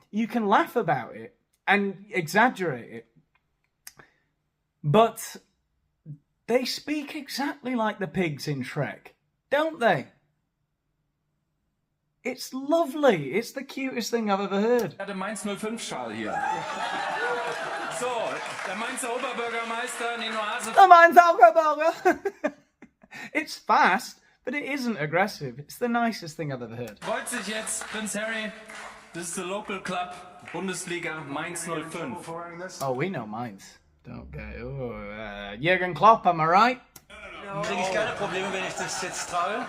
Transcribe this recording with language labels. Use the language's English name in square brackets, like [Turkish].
[English] You can laugh about it and exaggerate it, but they speak exactly like the pigs in Shrek, don't they? It's lovely. It's the cutest thing I've ever heard. [German] Der Mainz 05 Schal hier. So, der Mainzer Oberbürgermeister Nino Hase. [English] The Mainzer Oberbürger. It's fast, but it isn't aggressive. It's the nicest thing I've ever heard. [German] Freut sich jetzt Prince Harry. [English] This is the local club, Bundesliga Mainz 05. Oh, we know Mainz. Don't go. Jürgen Klopp, am I right? [German] Kriege ich keine Probleme, wenn ich das jetzt trage?